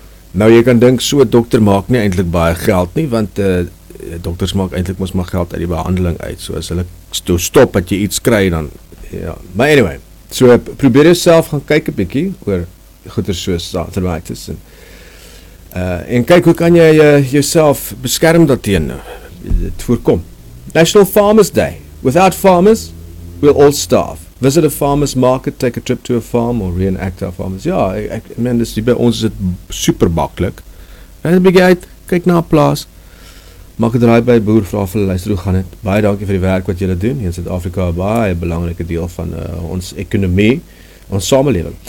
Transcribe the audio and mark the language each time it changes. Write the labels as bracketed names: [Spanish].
[Afrikaans] Nou, jy kan dink, so 'n dokter maak nie eintlik baie geld nie, want dokters maak eintlik mos maar geld uit die behandeling uit. So as hulle stop dat jy iets kry, dan ja, maar anyway, so probeer jouself gaan kyk 'n bietjie oor goeie soos arthritis en kyk hoe kan jy jouself beskerm daarteen, dit voorkom. [English] National Farmers Day. Without farmers, we'll all starve. Visit a farmers market, take a trip to a farm or reenact our farmers. [Afrikaans] Ja, ek meen dis by ons is dit super maklik. Net 'n bietjie uit, kyk na 'n plaas. Maak draai by boer, vra vir hulle, luister hoe gaan dit. Baie dankie vir die werk wat julle doen. In Suid-Afrika is baie 'n belangrike deel van ons ekonomie, ons samelewing.